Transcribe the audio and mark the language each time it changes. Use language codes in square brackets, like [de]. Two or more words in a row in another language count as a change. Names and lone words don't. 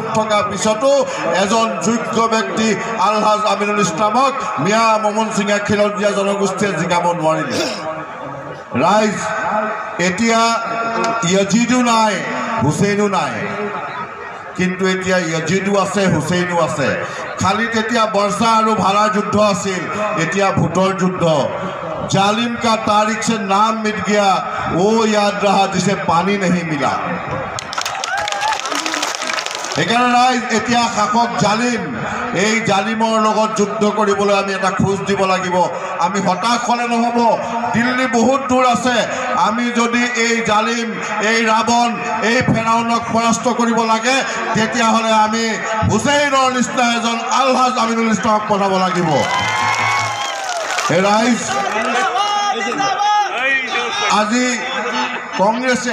[as] থকা পিছতো এজন যোগ্য ব্যক্তি আলহাজ আমিনুল ইছলামক মিয়া মোমন সিঙে খিলঞ্জীয়া জনগোষ্ঠীয়ে জিকাব নোৱাৰিলে ৰাইজ এতিয়া ইয়াজিদো নাই হুছেইনো নাই কিন্তু এতিয়া ইয়াজিদো আছে হুছেইনো আছে খালি তেতিয়া বৰ্ষা আৰু ভাড়াৰ যুদ্ধ আছিল এতিয়া ভোটৰ যুদ্ধ [hi] जालिम का तारीख से नाम मिट गया वो याद रहा जिसे पानी नहीं मिला [as] সেইকাৰণে ৰাইজ এতিয়া শাসক জালিম এই জালিমৰ লগত যুদ্ধ কৰিবলৈ আমি এটা খোজ দিব লাগিব আমি হতাশ হ'লে নহ'ব দিল্লী বহুত দূৰ আছে আমি যদি এই জালিম এই ৰাৱণ এই ফেৰাউনক পৰাস্ত কৰিব লাগে তেতিয়াহ'লে আমি হুছেইনৰ নিচিনা এজন আলহাজ আমিনুল ইছলামক পঠাব লাগিব ৰাইজ আজি কংগ্ৰেছে